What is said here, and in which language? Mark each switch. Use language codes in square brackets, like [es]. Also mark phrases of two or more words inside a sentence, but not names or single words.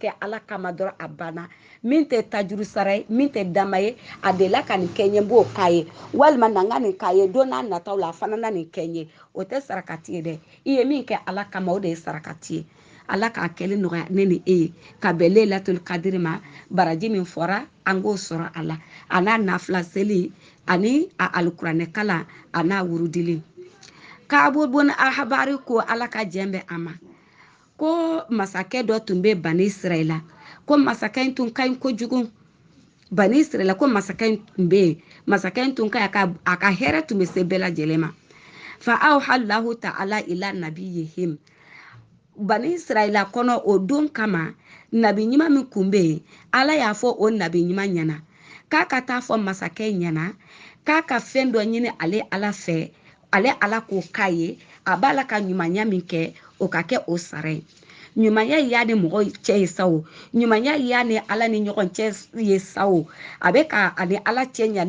[bm] kɛ Ala kama dɔrɔn a banna min tɛ tajuru sara ye min tɛ dama ye a delila ka nin kɛ n ye n b'o k'a ye walima na n ka nin k'a ye don n'a nataw la a fana na nin kɛ n ye o tɛ sarakati ye dɛ i ye min kɛ Ala kama o de ye sarakati ye Ala k'a kɛli nɔgɔya ne ni e ye ka bɛn Lailatul Qadri ma baraji min fɔra an k'o sɔrɔ a la a n'a nafila seli ani a alikuranɛ kalan a n'a wurudili Kaabu bun Ahabari ko Ala ka jɛn bɛ a ma ko masakɛ dɔ tun bɛ Bani Israɛla ko masakɛ in tun ka ɲi kojugu Bani Israɛla ko masakɛ in tun bɛ yen masakɛ in tun ka ɲi a ka hɛrɛ tun bɛ se bɛɛ lajɛlen ma [ar] فأوحى الله تعالى إلى نبيهم [bm] Bani Israɛla kɔnɔ o don kama nabi ɲuman min kun bɛ yen Ala y'a fɔ o nabi ɲuman ɲɛna k'a ka taa fɔ masakɛ ɲɛna k'a ka fɛn dɔ ɲini ale Ala fɛ ale Ala k'o k'a ye a b'a la ka ɲumanya min kɛ o ka kɛ o sara ye ɲumanya y'a ni mɔgɔ cɛ ye sa o ɲumanya y'a ni Ala ni ɲɔgɔn cɛ ye sa o a bɛ ka ani Ala cɛ ɲa